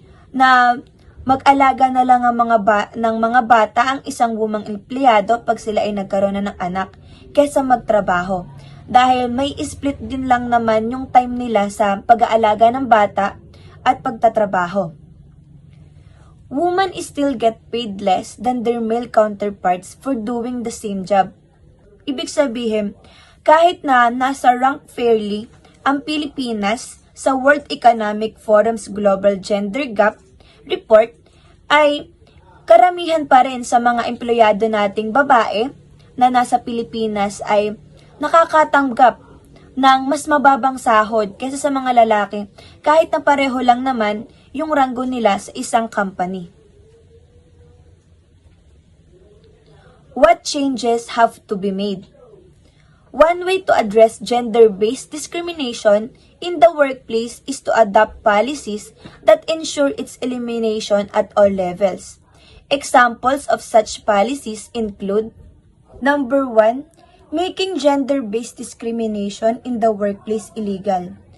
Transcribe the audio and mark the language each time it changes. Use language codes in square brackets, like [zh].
[tl] Na mag-alaga na lang ang ng mga bata ang isang womang empleyado pag sila ay nagkaroon na ng anak kaysa magtrabaho. Dahil may split din lang naman yung time nila sa pag-aalaga ng bata at pagtatrabaho. [en] Women still get paid less than their male counterparts for doing the same job. [tl] Ibig sabihin, kahit na nasa rank fairly ang Pilipinas sa World Economic Forum's Global Gender Gap Report, ay karamihan pa rin sa mga empleyado nating babae na nasa Pilipinas ay nakakatanggap ng mas mababang sahod kaysa sa mga lalaki kahit na pareho lang naman yung ranggo nila sa isang company. [en] What changes have to be made? One way to address gender-based discrimination in the workplace is to adopt policies that ensure its elimination at all levels. Examples of such policies include: Number 1, making gender-based discrimination in the workplace illegal.